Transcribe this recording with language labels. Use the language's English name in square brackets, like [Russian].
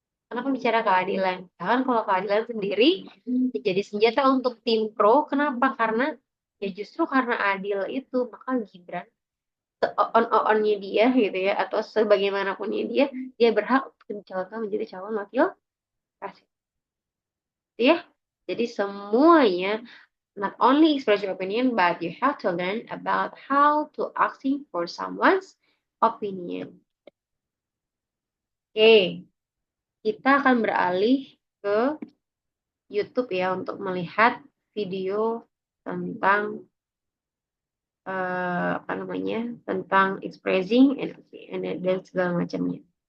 [Indonesian] Kenapa bicara keadilan? Kan kalau keadilan sendiri jadi senjata untuk tim pro. Kenapa? Karena ya justru karena adil itu maka Gibran on-onnya dia gitu ya atau sebagaimanapunnya dia berhak untuk dicalonkan menjadi calon wakil presiden. [English] Ya, [Indonesian] jadi semuanya [English] not only express your opinion, but you have to learn about how to asking for someone's opinion. [Indonesian] Oke, kita akan beralih ke YouTube ya untuk melihat video tentang apa namanya tentang expressing dan segala macamnya.